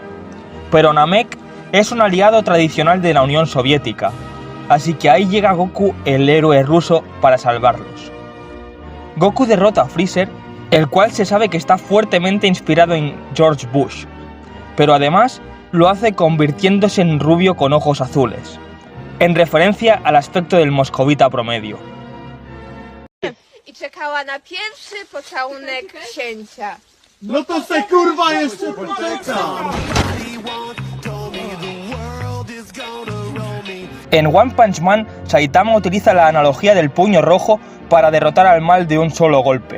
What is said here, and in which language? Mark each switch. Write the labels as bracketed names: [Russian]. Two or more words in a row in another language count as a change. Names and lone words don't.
[Spanish] Pero Namek es un aliado tradicional de la Unión Soviética, así que ahí llega Goku, el héroe ruso, para salvarlos. Goku derrota a Freezer, el cual se sabe que está fuertemente inspirado en George Bush, pero además lo hace convirtiéndose en rubio con ojos azules, en referencia al aspecto del moscovita promedio. [Polish] I czekała na pierwszy pocałunek księcia. No to se kurwa jeszcze poczekam! [Spanish] En One Punch Man, Saitama utiliza la analogía del puño rojo para derrotar al mal de un solo golpe.